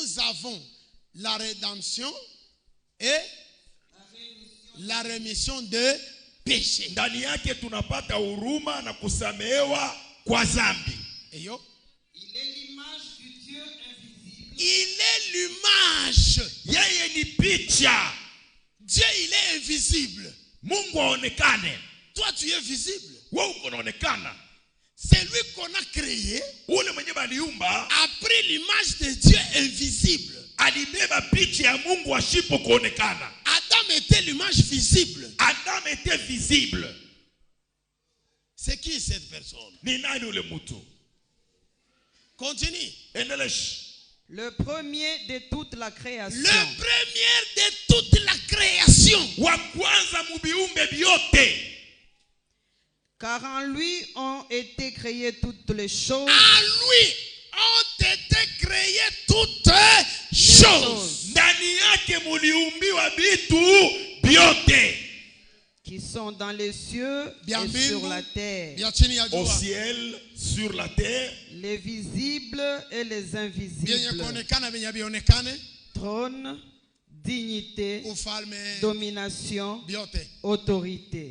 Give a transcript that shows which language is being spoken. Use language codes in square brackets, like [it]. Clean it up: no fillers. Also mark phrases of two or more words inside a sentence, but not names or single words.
[fr] avons la rédemption et la rémission de péché. [sw] Ndani yake tunapata huruma na kusamehewa kwa dhambi. Eyo. [fr] Il est l'image du Dieu invisible. Il est l'image. [sw] Yeye ni picha. [fr] Dieu, il est invisible. [sw] Mungu aonekane. [fr] Toi, tu es visible. [sw] Wewe unaonekana. [fr] C'est lui qu'on a créé. [sw] Ule mwenye baliumba [fr] a pris l'image de Dieu invisible. [sw] Alibeba picha ya Mungu ashipo kuonekana. [fr] Adam était l'image visible. Adam était visible. C'est qui cette personne? [sw] Ni nani ule mtu? [fr] Continue. [sw] Endelesh. [fr] Le premier de toute la création. Le premier de toute la création. [sw] Wa kwanza mubiumbe byote. [fr] Car en lui ont été créées toutes les choses. En lui ont été créées toutes choses. [sw] Ndani yake muliumbiwa bitu byote. [fr] Qui sont dans les cieux et sur la terre. Au ciel, sur la terre. Les visibles et les invisibles. Trône, dignité, domination, autorité.